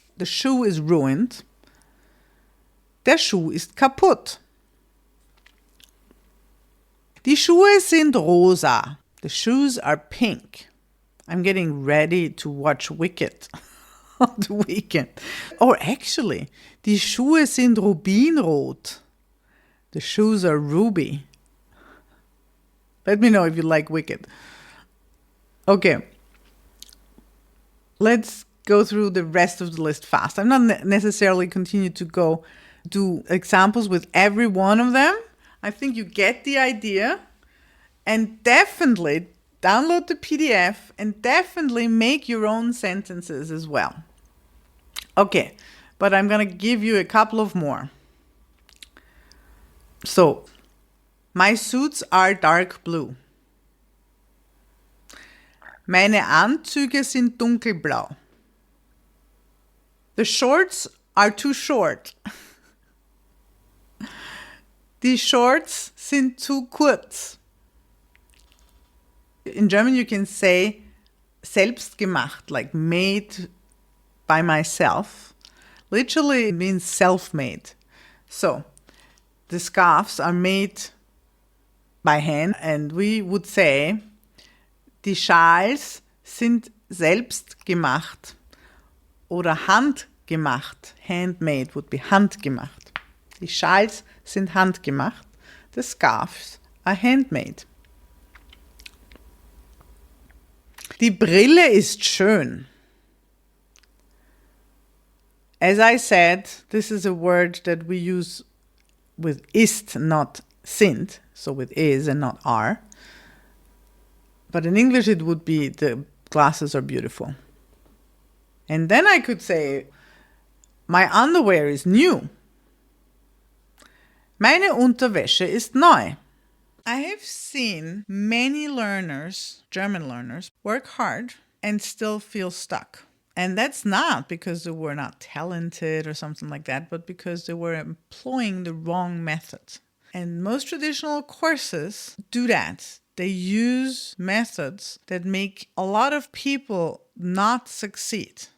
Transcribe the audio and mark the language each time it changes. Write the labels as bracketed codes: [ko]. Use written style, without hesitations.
[en] The shoe is ruined. [de] Der Schuh ist kaputt. Die Schuhe sind rosa. [en] The shoes are pink. I'm getting ready to watch Wicked on the weekend. Or actually, [de] die Schuhe sind rubinrot. [en] The shoes are ruby. Let me know if you like Wicked. Okay. Let's go through the rest of the list fast. I'm not necessarily continue to go do examples with every one of them. I think you get the idea. And definitely download the PDF and definitely make your own sentences as well. Okay, but I'm going to give you a couple of more. So, my suits are dark blue. [de] Meine Anzüge sind dunkelblau. [en] The shorts are too short. [de] Die Shorts sind zu kurz. [en] In German, you can say selbst gemacht, like made by myself. Literally, it means self-made. So, the scarves are made by hand, and we would say, [de] die Schals sind selbst gemacht oder handgemacht. [en] Handmade would be handgemacht. [de] Die Schals sind handgemacht. [en] The scarves are handmade. [de] Die Brille ist schön. [en] As I said, this is a word that we use with ist, not sind, so with is and not are. But in English it would be the glasses are beautiful. And then I could say, my underwear is new. [de] Meine Unterwäsche ist neu. [en] I have seen many learners, German learners, work hard and still feel stuck. And that's not because they were not talented or something like that, but because they were employing the wrong method. And most traditional courses do that. They use methods that make a lot of people not succeed.